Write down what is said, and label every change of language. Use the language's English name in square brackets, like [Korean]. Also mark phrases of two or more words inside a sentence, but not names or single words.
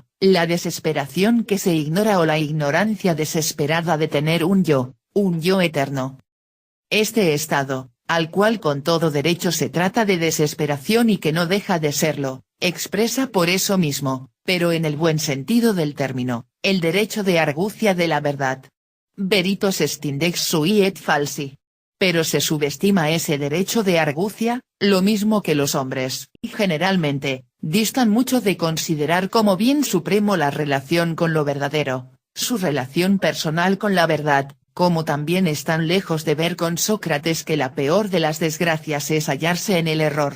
[Spanish] La desesperación que se ignora o la ignorancia desesperada de tener un yo eterno. Este estado, al cual con todo derecho se trata de desesperación y que no deja de serlo, expresa por eso mismo, pero en el buen sentido del término, el derecho de argucia de la verdad. [Latin] Veritas est index sui et falsi. [Spanish] Pero se subestima ese derecho de argucia, lo mismo que los hombres, y generalmente, distan mucho de considerar como bien supremo la relación con lo verdadero, su relación personal con la verdad, como también están lejos de ver con Sócrates que la peor de las desgracias es hallarse en el error.